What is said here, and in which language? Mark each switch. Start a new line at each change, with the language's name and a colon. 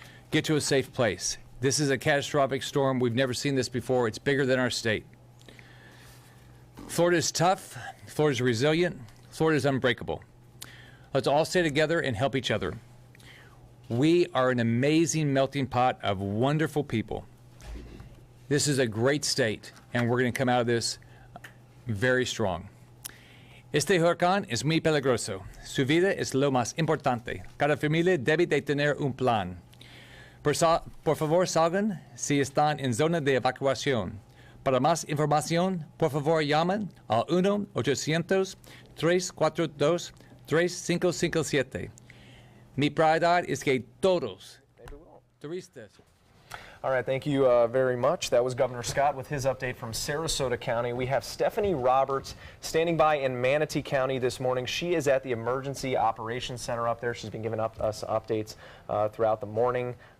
Spanish: Get to a safe place. This is a catastrophic storm. We've never seen this before. It's bigger than our state. Florida is tough. Florida is resilient. Florida is unbreakable. Let's all stay together and help each other. We are an amazing melting pot of wonderful people. This is a great state, and we're going to come out of this very strong. Este huracán es muy peligroso. Su vida es lo más importante. Cada familia debe de tener un plan. Por favor, salgan si están en zona de evacuación. Para más información, por favor, llamen al 1-800-342-3557. Mi prioridad es que todos turistas.
English: All right, thank you very much. That was Governor Scott with his update from Sarasota County. We have Stephanie Roberts standing by in Manatee County this morning. She is at the Emergency Operations Center up there. She's been giving us updates throughout the morning.